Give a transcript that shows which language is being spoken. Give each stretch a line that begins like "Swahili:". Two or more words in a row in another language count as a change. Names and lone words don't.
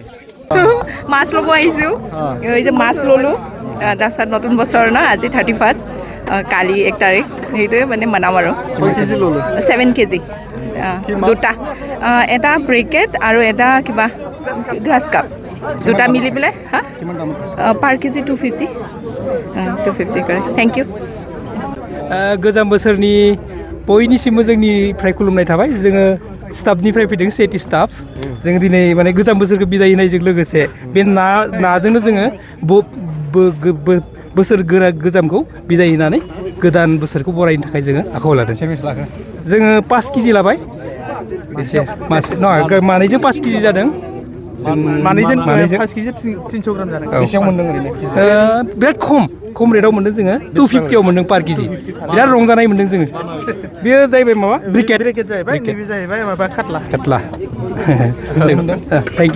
Assamese: মাছ ল'ব আহিছোঁ এই যে মাছ ল'লোঁ তাৰপিছত নতুন বছৰ ন আজি 31 কালি 1 তাৰিখ সেইটোৱে মানে মানাম আৰু 7 কেজি দুটা এটা ব্ৰেকেট আৰু এটা কিবা গ্ৰাছ কাপ দুটা মিলি পেলাই হা পাৰ কেজি 250 কৰে
English: thank you
Bodo: गोजाम बोसोरनि बयनिसिमबो जोंनिफ्राय खुलुमनाय थाबाय जोङो स्टाफनिफ्राय फैदों सेटि स्टाफ जों दिनै माने गोजाम बोसोरखौ बिदाय होनायजों लोगोसे बे नाजोंनो जोङो बोसोर गोजामखौ बिदाय होनानै गोदान बोसोरखौ बरायनो थाखाय जोङो आखायाव लादों जोङो 5 केजि लाबाय एसे मानैजों 5 केजि जादों मानैजों 5 केजि 300 ग्राम जादों बेसेबां मोनदों ओरैनो बिराद खम रेटआव मोनदों जोङो 250 आव मोनदों पार केजि बिराद रंजानाय मोनदों जोङो बेयो जाहैबाय माबा ब्रिकेट जाहैबाय नैबे जाहैबाय माबा काटला
English: thank you